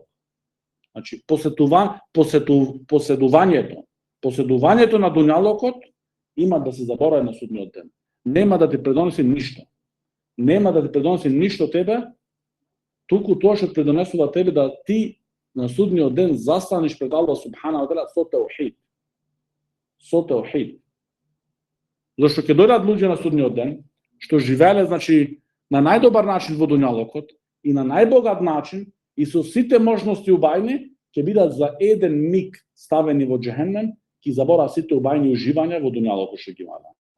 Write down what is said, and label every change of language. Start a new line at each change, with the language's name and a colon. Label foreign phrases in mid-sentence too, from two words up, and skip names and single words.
Macedonian: Значи, поседувањето на дуњалокот има да се заборави на судниот ден. Нема да ти предоноси ништо. Нема да ти предоноси ништо тебе, туку тоа што предонесува тебе да ти на судниот ден застанеш пред Аллах
Arabic: سبحانه وتعالى
Macedonian: со таухид. Со таухид. Зашто ќе дојдат луѓе на судниот ден, што живееле, значи, на најдобар начин во дуњалокот и на најбогат начин и со сите можности убајни, ќе бидат за еден миг ставени во џехеннем, ќе забора сите убајни уживања во дуњалокот што ги имаат.